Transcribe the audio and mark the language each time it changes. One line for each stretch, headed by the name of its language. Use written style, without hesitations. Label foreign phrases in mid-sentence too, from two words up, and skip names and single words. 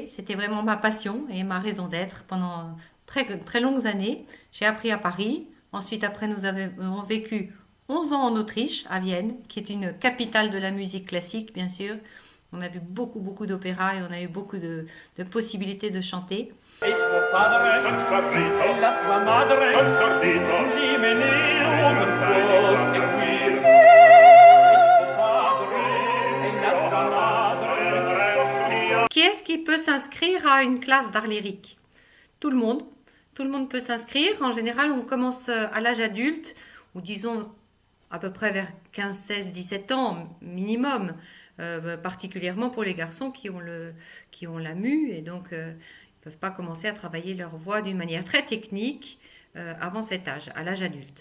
French: C'était vraiment ma passion et ma raison d'être pendant très longues années. J'ai appris à Paris. Ensuite, après, nous avons vécu 11 ans en Autriche, à Vienne, qui est une capitale de la musique classique, bien sûr. On a vu beaucoup d'opéras et on a eu beaucoup de possibilités de chanter.
Italian: E suo padre smarrito e la sua madre stordito l'Imeneo non può seguir e suo padre e la sua madre.
French: Qui est-ce qui peut s'inscrire à une classe d'art lyrique? Tout le monde. Tout le monde peut s'inscrire. En général, on commence à l'âge adulte, ou disons à peu près vers 15, 16, 17 ans minimum, particulièrement pour les garçons qui ont la mue et donc ils ne peuvent pas commencer à travailler leur voix d'une manière très technique avant cet âge, à l'âge adulte.